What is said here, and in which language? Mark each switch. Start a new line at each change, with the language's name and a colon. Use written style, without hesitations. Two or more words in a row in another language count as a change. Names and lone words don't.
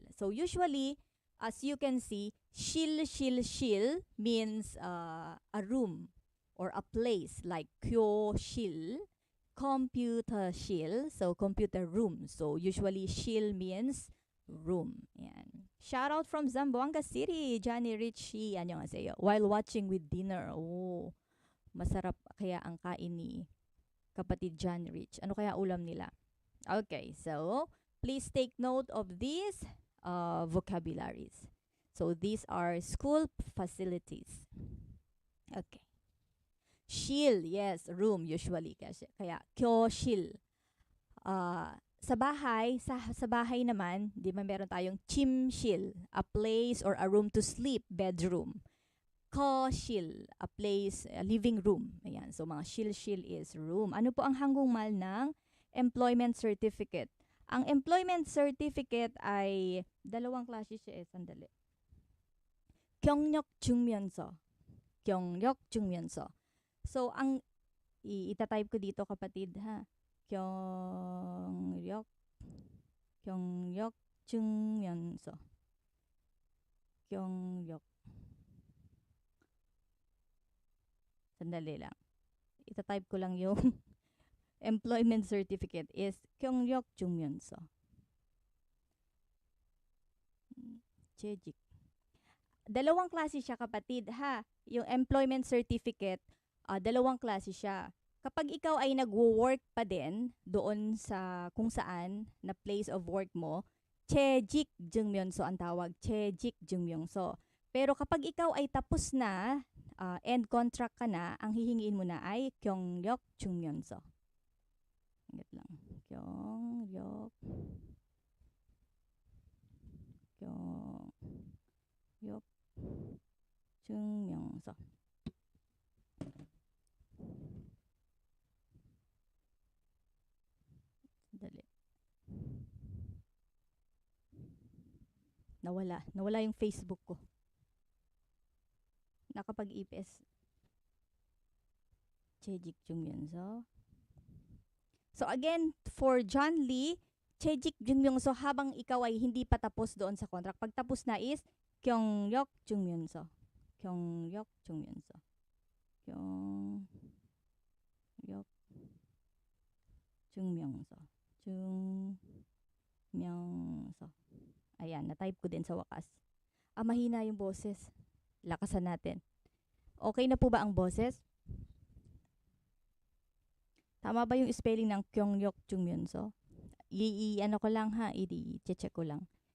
English: So usually, as you can see, shil means a room or a place, like kyoshil, computershil, so computer room. So usually shil means room.
Filipino: Yan.
English: Shout out from Zamboanga City, Johnny Richie.
Korean: Annyeonghaseyo.
English: While watching with dinner.
Filipino: Oh, masarap kaya ang kain ni kapatid Johnny Rich. Ano kaya ulam nila?
English: Okay, so please take note of these vocabularies. So these are school facilities. Okay. Shil, yes, room usually.
Filipino: Kaya kyoshil. Sa bahay naman, di ba meron tayong chimshil,
English: a place or a room to sleep, bedroom. Koshil, a place, a living room.
Filipino: Ayan, so mga shil
English: is room.
Filipino: Ano po ang hanggumal ng
English: employment certificate?
Filipino: Ang
English: employment certificate
Filipino: ay dalawang klase siya sandali.
Korean: 경력 증명서. 경력 증명서.
Filipino: So, ang itatype ko dito, kapatid, ha?
Korean: 경력 증명서. 경력.
Filipino: Sandali lang. Itatype ko lang yung
English: employment certificate is
Korean: 경력 증명서. 재직.
Filipino: Dalawang klase siya, kapatid, ha? Yung
English: employment certificate,
Filipino: dalawang klase siya. Kapag ikaw ay nagwo-work pa din doon sa kung saan na
English: place of work
Filipino: mo,
Korean: 재직 증명서
Filipino: ang tawag,
Korean: 재직 증명서.
Filipino: Pero kapag ikaw ay tapos na,
English: end contract
Filipino: ka na, ang hihingiin mo na ay
Korean: 경력 증명서.
Filipino: Ingat lang.
Korean: 경력 증명서.
Filipino: Dali. Nawala yung Facebook ko.
Korean: Nakapag-EPS. 재직 증명서.
English: So again, for John Lee,
Korean: 재직 증명서
Filipino: habang ikaw ay hindi pa tapos doon sa contract. Pag tapos na is
Korean: 경력 증명서. 경력 증명서. 경력 증명서. Jungmyeonso.
Filipino: Ayan, na-type ko din sa wakas. Mahina yung boses. Lakasan natin. Okay na po ba ang boses? Tama ba yung spelling ng
Korean: 경력 증명서?
Filipino: Ano ko lang ha, i-check ko lang.